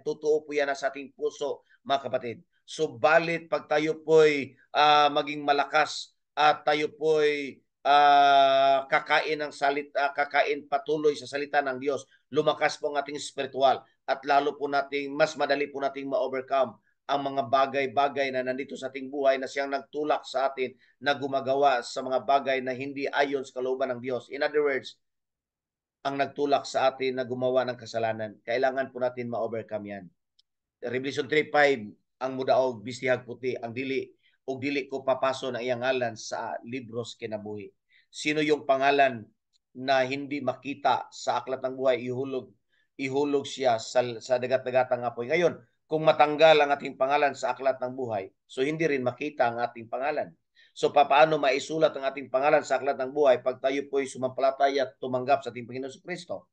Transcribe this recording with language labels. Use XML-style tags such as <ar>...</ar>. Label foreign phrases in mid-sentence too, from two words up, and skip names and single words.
<tl>Totoo po yan sa ating puso, mga kapatid. Subalit pag tayo po'y maging malakas at tayo po'y kakain patuloy sa salita ng Diyos, lumakas po ang ating spiritual at lalo po nating, mas madali po nating ma-overcome ang mga bagay-bagay na nandito sa ating buhay na siyang nagtulak sa atin na gumagawa sa mga bagay na hindi ayon sa kalooban ng Diyos.</tl> <en>In other words,</en> <tl>ang nagtulak sa atin na gumawa ng kasalanan. Kailangan po natin ma-overcome yan. Revelation 3:5,</tl> <ceb>ang mudaog bistihag puti, ang dili ko papaso na iyang ngalan sa libros kinabuhi.</ceb> <tl>Sino yung pangalan na hindi makita sa aklat ng buhay, ihulog siya sa dagat-dagatang apoy. Ngayon, kung matanggal ang ating pangalan sa aklat ng buhay, so hindi rin makita ang ating pangalan. So paano maisulat ang ating pangalan sa aklat ng buhay pag tayo po'y sumampalataya at tumanggap sa ating Panginoon Kristo?</tl>